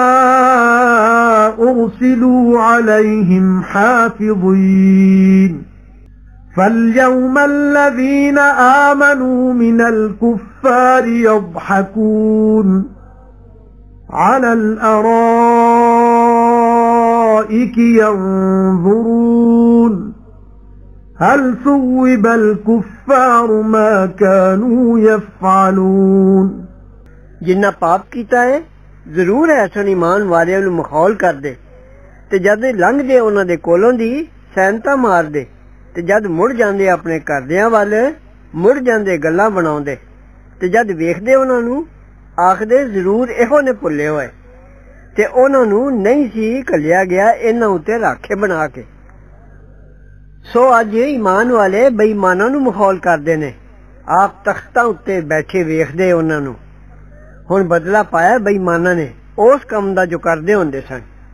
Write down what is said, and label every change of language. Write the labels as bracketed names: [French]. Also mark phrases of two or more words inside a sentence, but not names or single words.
[Arabic] أرسلوا عليهم حافظين فاليوم الذين آمنوا من الكفار يضحكون على الأرائك ينظرون هل ثوب الكفار ما كانوا يفعلون [Punjabi] ਜਿੰਨ੍ਹਾ ਪਾਪ ਕੀਤਾ ਹੈ ਜ਼ਰੂਰ ਐਸਾ ਈਮਾਨ ਵਾਲੇ ਨੂੰ ਮਖ਼ੌਲ ਕਰ ਦੇ ਤੇ ਜਦ ਲੰਘ ਦੇ ਉਨ੍ਹਾਂ ਦੇ ਕੋਲੋਂ ਦੀ ਸੈਨਤਾ ਮਾਰ ਦੇ ਤੇ ਜਦ ਮੁੜ ਜਾਂਦੇ ਅਪਣੇ ਘਰਦਿਆਂ ਵੱਲ ਮੁੜ ਜਾਂਦੇ ਗੱਲਾਂ ਬਣਾਉਂਦੇ ਤੇ ਜਦ ਵੇਖਦੇ ਉਨ੍ਹਾਂ ਨੂੰ ਆਖਦੇ ਜ਼ਰੂਰ ਇਹੋ ਨੇ ਭੁੱਲੇ ਹੋਏ ਤੇ ਉਨ੍ਹਾਂ ਨੂੰ ਨਹੀਂ ਸੀ ਘੱਲਿਆ ਗਿਆ ਇਨ੍ਹਾਂ ਉੱਤੇ ਰਾਖੇ ਬਣਾ ਕੇ ਸੋ ਅੱਜ ਈਮਾਨ ਵਾਲੇ ਬੇਈਮਾਨਾਂ ਨੂੰ ਮਖ਼ੌਲ ਕਰਦੇ ਨੇ ਆਪ ਤਖ਼ਤਾਂ ਉੱਤੇ ਬੈਠੇ ਵੇਖਦੇ ਉਨ੍ਹਾਂ ਨੂੰ ਹੁਣ ਬਦਲਾ ਪਾਇਆ ਬੇਈਮਾਨਾਂ ਨੇ ਉਸ ਕੰਮ ਦਾ ਜੋ ਕਰਦੇ ਹੁੰਦੇ ਸਨ।